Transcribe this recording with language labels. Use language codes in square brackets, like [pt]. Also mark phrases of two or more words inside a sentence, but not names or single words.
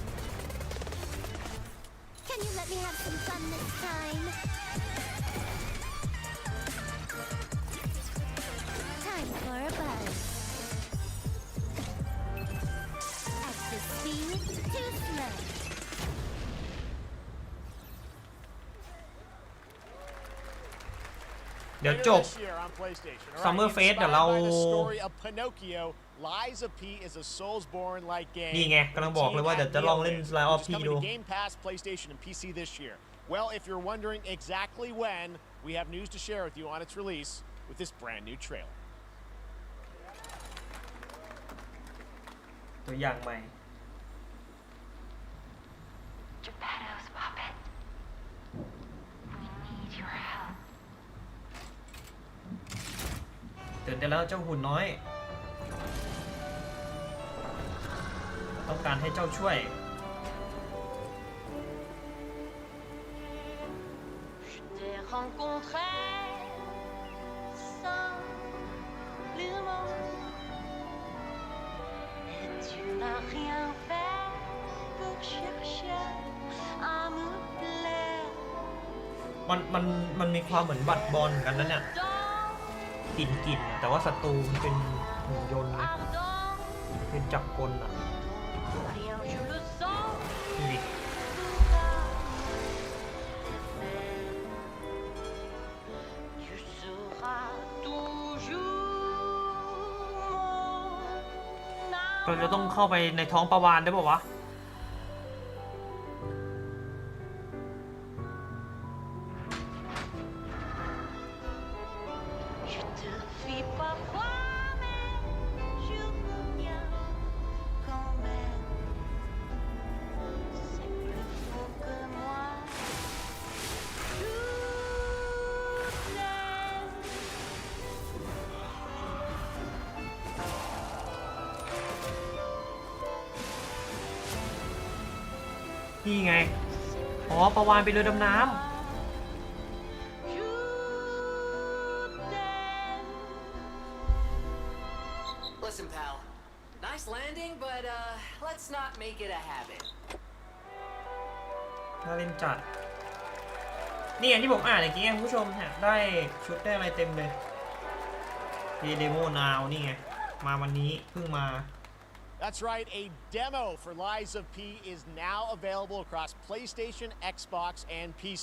[en] Can you let me have some fun this time? Time for a buzz. Excess speed, too slow. [th] เดี๋ยวจบ Summer Fest เดี๋ยวเรา [en] Lies of P is a Soulsborne-like game. [th] นี่ไงกำลังบอกเลยว่าเดี๋ยวจะลองเล่น Lies of P ดู [en] Game Pass, PlayStation, and PC this year. Well, if you're wondering exactly when, we have news to share with you on its release with this brand new trailer. [th] ตัวอย่างใหม่ [en] Geppetto's puppet. We need your help. [th] ตื่นได้แล้วเจ้าหุ่นน้อยต้องการให้เจ้าช่วย [fr] Je t'ai rencontré sans le mot. Et tu n'as rien fait pour chercher à me plaire. [th] มันมีความเหมือนบัตรบอลเหมือนกันนะเนี่ยกลิ่นแต่ว่าศัตรูมันเป็นหุ่นยนต์นะเป็นจักรกลอ่ะ [fr] Rien, je le sens. [th] ดูดิ [fr] Tu seras toujours [th] เราจะต้องเข้าไปในท้องปลาวาฬได้ป่าววะ [fr] Je te fuis parfois, mais je reviens quand même. C'est plus faux que moi. Toutes [th] นี่ไง อ๋อปลาวาฬเป็นเรือดำน้ำ [en] Listen, pal. Nice landing, but let's not make it a habit. [th] น่าเล่นจัด นี่อย่างที่ผมอ่านเมื่อกี้คุณผู้ชมฮะได้ชุดได้อะไรเต็มเลย [en] demo now [th] นี่ไง มาวันนี้เพิ่งมา [en] That's right, a demo for Lies of P is now available across PlayStation, Xbox, and PC.